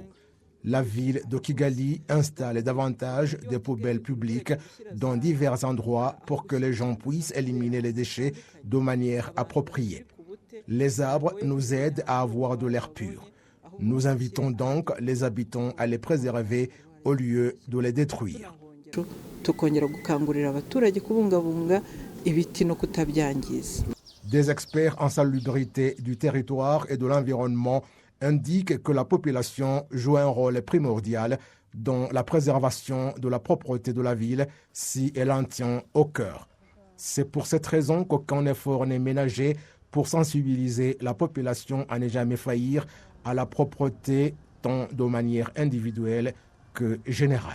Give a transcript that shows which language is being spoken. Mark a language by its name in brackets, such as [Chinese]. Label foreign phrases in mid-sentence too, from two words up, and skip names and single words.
[French] La ville de Kigali installe davantage des poubelles publiques dans divers endroits pour que les gens puissent éliminer les déchets de manière appropriée. Les arbres nous aident à avoir de l'air pur. Nous invitons donc les habitants à les préserver au lieu de les détruire. [Kinyarwanda] tukongera gukangurira abaturage kubungabunga ibiti no kutabyangiza. [French] Des experts en salubrité du territoire et de l'environnement indiquent que la population joue un rôle primordial dans la préservation de la propreté de la ville si elle en tient au cœur. C'est pour cette raison qu'aucun effort n'est ménagé pour sensibiliser la population à ne jamais faillir à la propreté tant de manière individuelle que générale.